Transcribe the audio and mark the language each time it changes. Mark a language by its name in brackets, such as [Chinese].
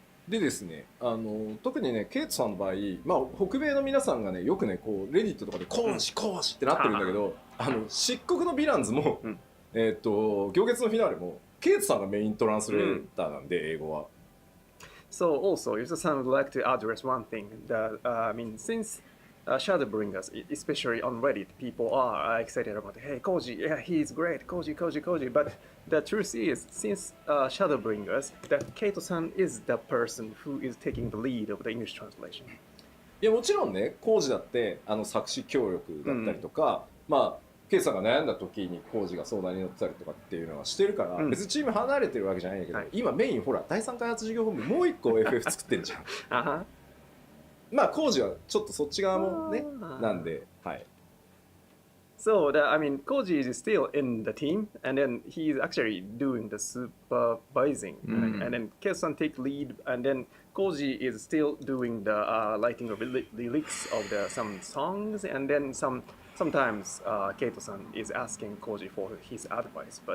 [Japanese] でですね、特にね、ケイトさんの場合、まあ、北米の皆さんがね、よくね、こうレディットとかで講師ってなってるんだけど、漆黒のヴィランズも、行月のフィナーレも、ケイトさんがメイントランスレーターなんで、英語は。 [English] So also, Yoshida-san would like to address one thing that I mean, since Shadowbringers, especially on Reddit, people are excited about, hey, Koji, yeah, he's great, Koji. But the truth is, since Shadowbringers, that Kaito-san is the person who is taking the lead of the English translation. [Japanese] いや、もちろんね、コージだって作詞協力だったりとか、まあケイさんが悩んだ時にコージが相談に乗ってたりとかっていうのはしてるから、別にチーム離れてるわけじゃないんだけど、今メインほら第3開発事業本部もう一個 FF 作ってんじゃん。まあコージはちょっとそっち側もねなんで、はい。 [English] So I mean, Koji is still in the team, and then he is actually doing the supervising, and then Keito-san take lead, and then Koji is still doing the writing of the lyrics of some songs, and then sometimes Keito-san is asking Koji for his advice.